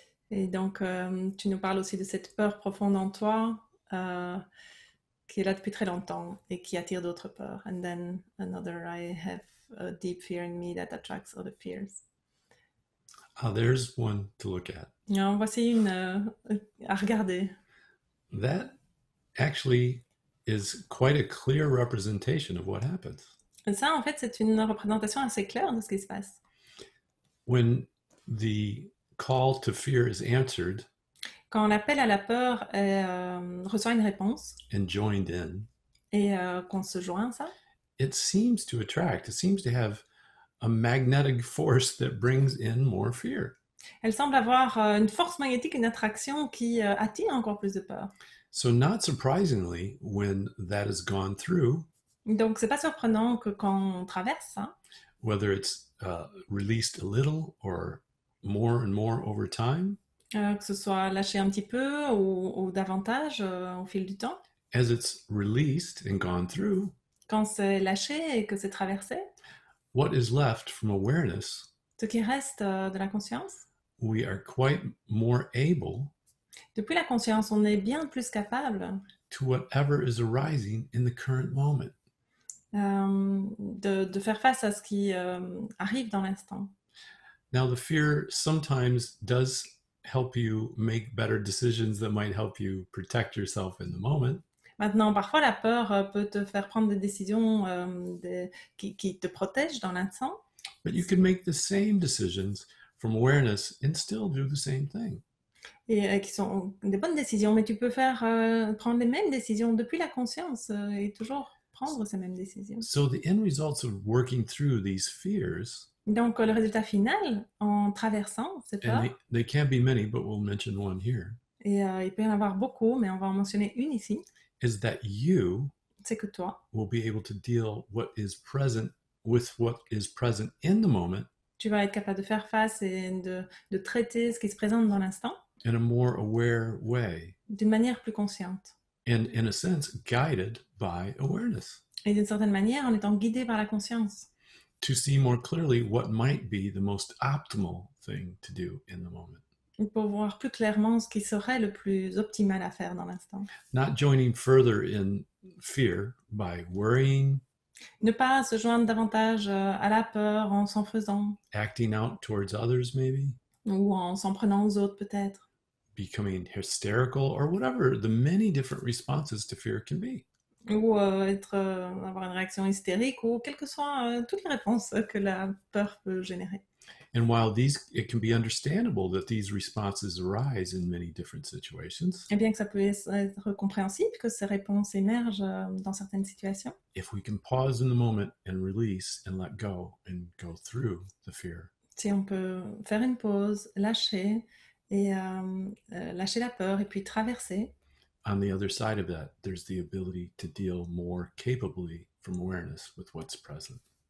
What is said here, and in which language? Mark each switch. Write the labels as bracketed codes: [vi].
[fr] Et donc, tu nous parles aussi de cette peur profonde en toi qui est là depuis très longtemps et qui attire d'autres peurs. [en] And then another, I have a deep fear in me that attracts other fears. There's one to look at. [fr] En voici une à regarder. [en] That actually is quite a clear representation of what happens. [fr] Et ça, en fait, c'est une représentation assez claire de ce qui se passe. [en] When the call to fear is answered [fr] Quand l'appel à la peur reçoit une réponse [en] and joined in, [fr] et qu'on se joint à ça, [en] it seems to attract, it seems to have a magnetic force that brings in more fear. [fr] elle semble avoir une force magnétique, une attraction qui attire encore plus de peur. [en] So, not surprisingly, when that has gone through, [fr] Donc, c'est pas surprenant que quand on traverse ça, [en] whether it's released a little or more and more over time, [fr] que ce soit lâché un petit peu ou davantage au fil du temps, [en] as it's released and gone through, [fr] quand c'est lâché et que c'est traversé, [en] what is left from awareness, [fr] ce qui reste de la conscience, [en] we are quite more able [fr] depuis la conscience, on est bien plus capable [en] to whatever is arising in the current moment. [fr] de faire face à ce qui arrive dans l'instant. [en] Now, the fear sometimes does help you make better decisions that might help you protect yourself in the moment. [fr] Maintenant, parfois, la peur peut te faire prendre des décisions qui te protègent dans l'instant, [en] But you can make the same decisions from awareness and still do the same thing. [fr] et qui sont des bonnes décisions, mais tu peux prendre les mêmes décisions depuis la conscience et toujours prendre ces mêmes décisions. [en] So the end results of working through these fears, [fr] Donc, le résultat final, en traversant ces peurs, [en] and they can be many, but we'll mention one here, [fr] et il peut y en avoir beaucoup, mais on va en mentionner une ici, [en] is that you [fr] c'est que toi, [en] will be able to deal what is present with what is present in the moment [fr] tu vas être capable de faire face et de traiter ce qui se présente dans l'instant [en] in a more aware way, [fr] d'une manière plus consciente. [en] and in a sense, guided by awareness [fr] Et d'une certaine manière, en étant guidé par la conscience, [en] to see more clearly what might be the most optimal thing to do in the moment. [fr] pour voir plus clairement ce qui serait le plus optimal à faire dans l'instant. [en] Not joining further in fear by worrying, [fr] Ne pas se joindre davantage à la peur en s'en faisant, [en] acting out towards others, maybe, [fr] ou en s'en prenant aux autres peut-être, [en] becoming hysterical, or whatever the many different responses to fear can be. [fr] ou avoir une réaction hystérique, ou quelles que soient toutes les réponses que la peur peut générer. [en] And while it can be understandable that these responses arise in many different situations, [fr] Et bien que ça peut être compréhensible que ces réponses émergent dans certaines situations, [en] if we can pause in the moment and release and let go and go through the fear, [fr] si on peut faire une pause, lâcher, et lâcher la peur, et puis traverser, [en] on the other side of that, there's the ability to deal more capably from awareness with what's present.